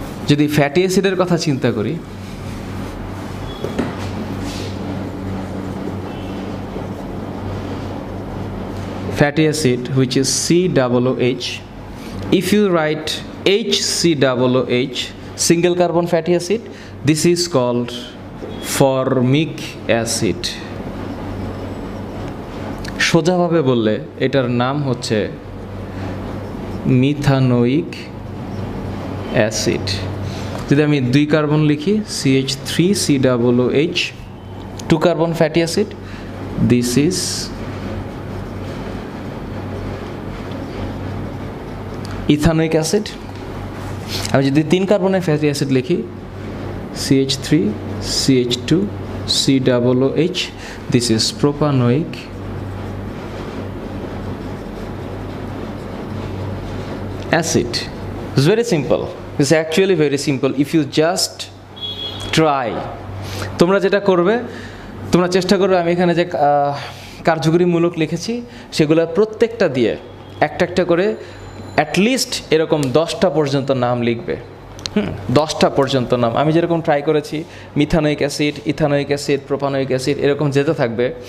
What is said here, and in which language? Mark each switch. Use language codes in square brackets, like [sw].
[bn] যদি ফ্যাটি অ্যাসিডের কথা চিন্তা করি, [en] fatty acid which is COOH, if you write HCOOH, single carbon fatty acid, this is called formic acid. [bn] সোজাভাবে বললে এটার নাম হচ্ছে মিথানোইক অ্যাসিড। যদি আমি 2 কার্বন লিখি CH3COOH, 2 carbon fatty acid, [en] This is ethanoic acid. [bn] আমি যদি 3 কার্বনের ফ্যাটি অ্যাসিড লিখি CH3CH2COOH, [en] This is propanoic acid. It's very simple. It's actually very simple if you just try. [bn] তোমরা যেটা করবে, তোমরা চেষ্টা করবে আমি এখানে যে কার্যকরীমূলক লিখেছি সেগুলো প্রত্যেকটা দিয়ে একটা একটা করে অ্যাটলিস্ট এরকম 10টা পর্যন্ত নাম লিখবে। 10টা পর্যন্ত নাম। আমি যেরকম ট্রাই করেছি, methanoic acid, ethanoic acid, propanoic acid, এরকম যেতে থাকবে।